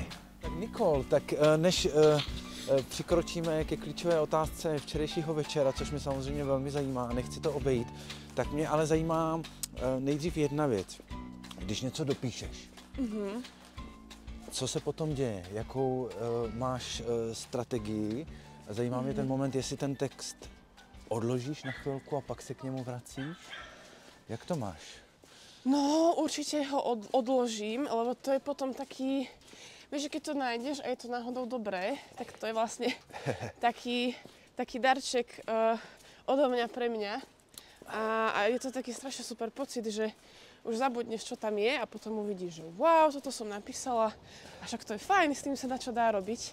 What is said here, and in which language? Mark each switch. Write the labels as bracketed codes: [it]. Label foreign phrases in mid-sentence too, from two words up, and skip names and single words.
[cs] Tak Nicole, tak než přikročíme ke klíčové otázce včerejšího večera, což mě samozřejmě velmi zajímá a nechci to obejít, tak mě ale zajímá nejdřív jedna věc. Když něco dopíšeš, co se potom děje? Jakou máš strategii? Zajímá mě ten moment, jestli ten text odložíš na chvilku a pak se k němu vracíš? Jak to máš? [sk] No, určite ho odložím, lebo to je potom taký... Vieš, že keď to nájdeš a je to náhodou dobré, tak to je vlastne taký darček odo mňa pre mňa. A je to taký strašne super pocit, že už zabudneš, čo tam je a potom uvidíš, že wow, toto som napísala a však to je fajn, s tým sa dá čo dá robiť.